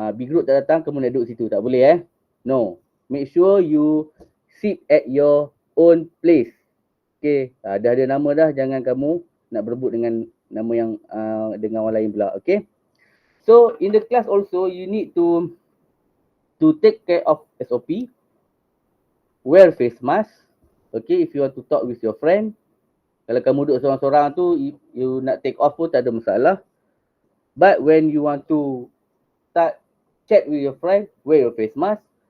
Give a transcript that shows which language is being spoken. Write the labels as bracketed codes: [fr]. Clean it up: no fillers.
[ms] B group tak datang, kamu nak duduk situ. Tak boleh No. [en] Make sure you sit at your own place. [ms] Okay. Dah ada nama dah. Jangan kamu nak berebut dengan nama yang dengan orang lain pula. [en] Okay. So, in the class also, you need to take care of SOP. Wear face mask. Okay. If you want to talk with your friend. [ms] Kalau kamu duduk seorang-seorang tu, you nak take off pun tak ada masalah. [en] But when you want to start chat with your friend, wear your face mask.